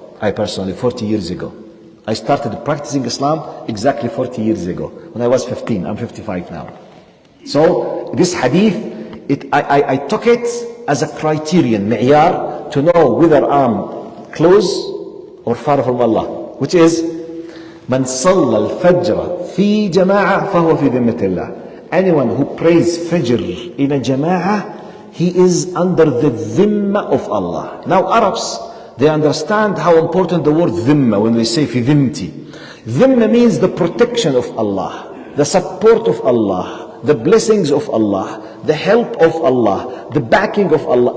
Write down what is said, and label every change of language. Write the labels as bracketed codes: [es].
[en] I personally, 40 years ago. I started practicing Islam exactly 40 years ago. When I was 15, I'm 55 now. So this hadith, I took it as a criterion, mi'yar, to know whether I'm close or far from Allah. Which is, [ar] من صلى الفجر في جماعة فهو في ذمة الله. [en] Anyone who prays Fajr in a Jama'ah, he is under the dhimma of Allah. Now Arabs, they understand how important the word dhimma when we say fi dhimti. Dhimma means the protection of Allah, the support of Allah, the blessings of Allah, the help of Allah, the backing of Allah.